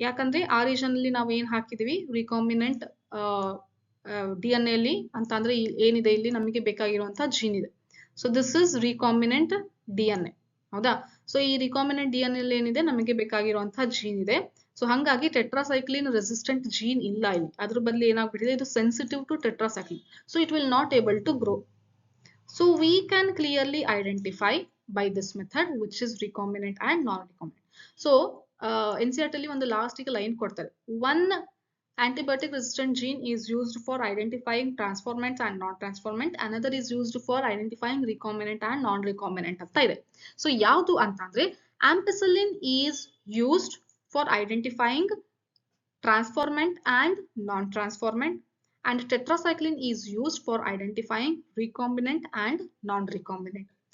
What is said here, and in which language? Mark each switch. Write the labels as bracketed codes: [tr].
[kn] ಯಾಕಂದ್ರೆ ಆ ರೀಜನ್ ಅಲ್ಲಿ ನಾವು ಏನ್ ಹಾಕಿದೀವಿ? ರಿಕಾಂಬಿನೆಂಟ್ DNA ಅಲ್ಲಿ ಅಂತ ಅಂದ್ರೆ ಏನಿದೆ ಇಲ್ಲಿ ನಮಗೆ ಬೇಕಾಗಿರುವಂತಹ ಜೀನ್ ಇದೆ. [en] So this is recombinant DNA. [kn] ಹೌದಾ? ಸೊ ಈ ರಿಕಾಂಬಿನೆಂಟ್ DNA ಅಲ್ಲಿ ಏನಿದೆ? ನಮಗೆ ಬೇಕಾಗಿರುವಂತಹ ಜೀನ್ ಇದೆ. ಸೊ ಹಂಗಾಗಿ ಟೆಟ್ರಾಸೈಕ್ಲಿನ್ ರೆಸಿಸ್ಟೆಂಟ್ ಜೀನ್ ಇಲ್ಲ ಇಲ್ಲಿ. ಅದ್ರ ಬದಲು ಏನಾಗ್ಬಿಟ್ಟಿದೆ? ಇದು [en] Sensitive to tetracycline. So it will not able to grow. So we can clearly identify by this method which is recombinant and non-recombinant. So [kn] NCERT ಅಲ್ಲಿ ಒಂದು ಲಾಸ್ಟಿಗೆ ಲೈನ್ ಕೊಡ್ತಾರೆ. [en] One antibiotic resistant gene is used for identifying transformants and non-transformant. Another is used for identifying recombinant and non-recombinant [kn] ಅಂತ ಇದೆ. So ಯಾವುದು ಅಂತಂದ್ರೆ [en] ampicillin is used for identifying transformant and non-transformant, and tetracycline is used for identifying recombinant and non-recombinant.